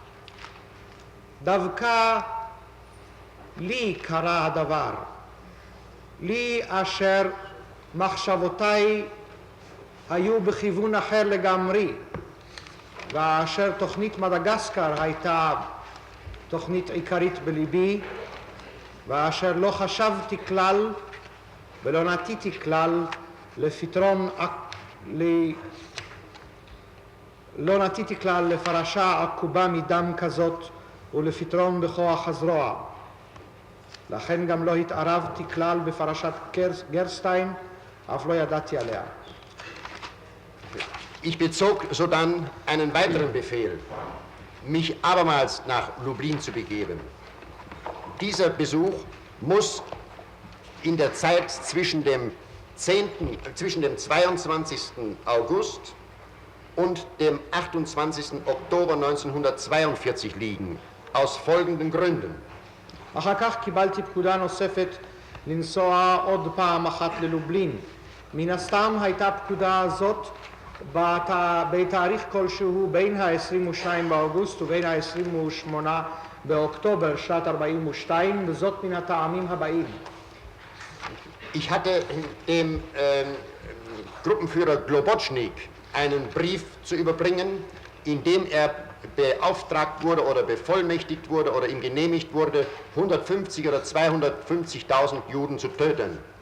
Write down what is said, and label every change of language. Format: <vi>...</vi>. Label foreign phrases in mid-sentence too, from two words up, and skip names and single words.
<he>דווקא לי קרה הדבר, לי אשר מחשבותיי היו בכיוון אחר לגמרי, ואשר תוכנית מדגסקר הייתה תוכנית עיקרית בליבי, ואשר לא חשבתי כלל ולא נטיתי כלל לפתרון, לא נטיתי כלל לפרשה עקובה מדם כזאת ולפתרון בכוח הזרוע. לכן גם לא התערבתי כלל בפרשת גרסטיין, אף לא ידעתי עליה.</he> <de>Ich bezog sodann einen weiteren Befehl, mich abermals nach Lublin zu begeben. Dieser Besuch muss in der Zeit zwischen dem 22. August und dem 28. Oktober 1942 liegen, aus folgenden Gründen.</de> <he>אחר כך קיבלתי פקודה נוספת לנסוע עוד פעם אחת ללובלין. מן הסתם הייתה פקודה הזאת בתאריך כלשהו בין ה-22 באוגוסט ובין ה-28 באוקטובר שנת 42, וזאת מן הטעמים הבאים.</he> <de>Ich hatte dem Gruppenführer Globotschnik einen Brief zu überbringen, in dem er beauftragt wurde oder bevollmächtigt wurde oder ihm genehmigt wurde, 150 oder 250.000 Juden zu töten.</de>